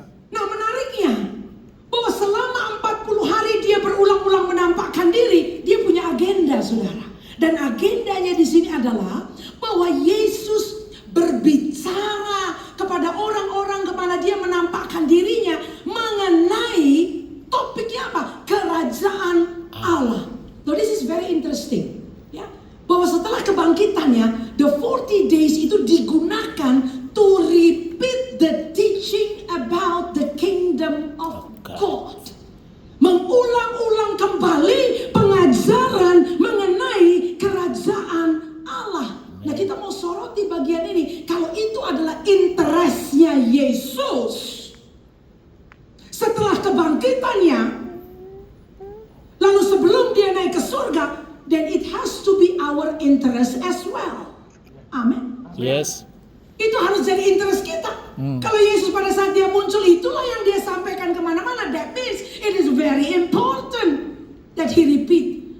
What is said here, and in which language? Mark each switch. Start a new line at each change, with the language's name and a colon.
Indonesian: Nah, menariknya bahwa selama 40 hari dia berulang-ulang menampakkan diri, dia punya agenda, saudara. Dan agendanya di sini adalah bahwa Yesus berbicara kepada orang-orang kemana dia menampakkan dirinya mengenai topiknya apa? Kerajaan Allah.
English: So this is very interesting, ya.
Indonesian: Bahwa setelah kebangkitannya,
English: the 40 days
Indonesian: itu digunakan
English: to repeat the teaching about the kingdom of God.
Indonesian: Mengulang-ulang kembali pengajaran mengenai kerajaan Allah. Nah, kita mau soroti bagian ini. Kalau itu adalah interestnya Yesus setelah kebangkitannya, lalu sebelum dia naik ke surga,
English: then it has to be our interest as well.
Indonesian: Amin.
English: Yes.
Indonesian: Itu harus jadi interest kita. Kalau Yesus pada saat dia muncul, itulah yang dia sampaikan kemana-mana.
English: That means it is very important that he repeat.